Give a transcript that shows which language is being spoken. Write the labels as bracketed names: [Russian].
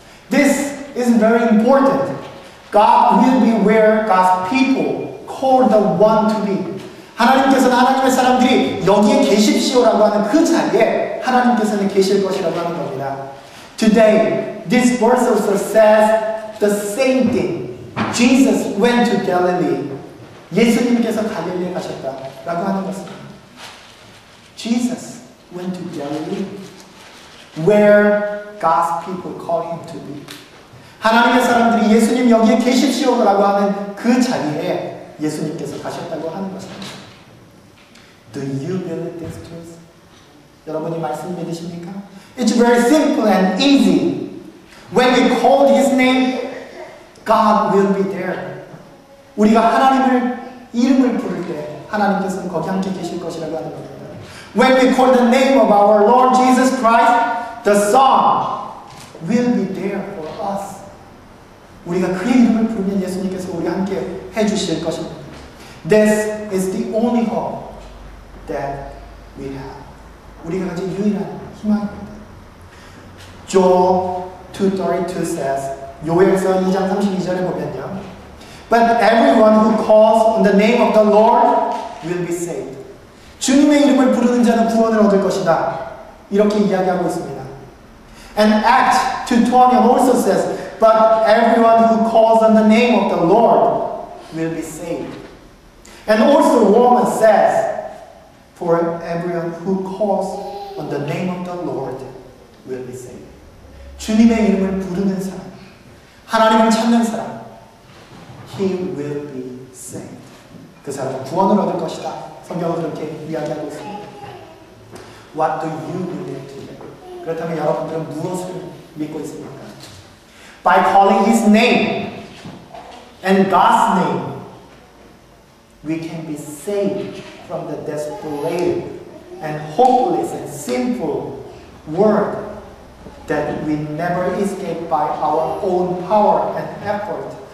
[English] This is very important. God will be where God's people call the one to be. [Korean] 하나님께서는 하나님의 사람들이 여기에 계십시오라고 하는 그 자리에 하나님께서는 계실 것이라고 하는 겁니다. [English] Today, this verse also says the same thing. Jesus went to Galilee. [Korean] 예수님께서 갈릴리에 가셨다라고 하는 것입니다. [English] Jesus went to Galilee, where God's people call him to be. [Korean] 하나님의 사람들이 예수님 여기에 계십시오라고 하는 그 자리에 예수님께서 가셨다고 하는 것입니다. [English] Do you believe this truth? [Korean] 여러분이 말씀 믿으십니까? [English] It's very simple and easy. When we call His name, God will be there. [Korean] 우리가 하나님을 이름을 부를 때 하나님께서는 거기 함께 계실 것이라고 하는 겁니다. [English] When we call the name of our Lord Jesus Christ, the Son will be there for us. [Korean] 우리가 그의 이름을 부르면 예수님께서 우리와 함께 해주실 것입니다. [English] This is the only hope that we have. [Korean] 우리가 가진 유일한 희망입니다. [English] Joel 2:32 says, [Korean] 요엘서 2장 32절에 보면요. [English] But everyone who calls on the name of the Lord will be saved. [Korean] 주님의 이름을 부르는 자는 구원을 얻을 것이다. 이렇게 이야기하고 있습니다. [English] And Acts 2:20 also says, But everyone who calls on the name of the Lord will be saved. And also Romans says, For everyone who calls on the name of the Lord will be saved. [Korean] 주님의 이름을 부르는 사람, 하나님을 찾는 사람, [English] He will be saved. [Korean] 그 사람은 구원을 얻을 것이다. 성경은 그렇게 이야기하고 있습니다. [English] What do you believe today? [Korean] 그렇다면 여러분들은 무엇을 믿고 있습니까? [English] By calling His name and God's name, we can be saved from the desperate and hopeless and sinful world that we never escape by our own power and effort.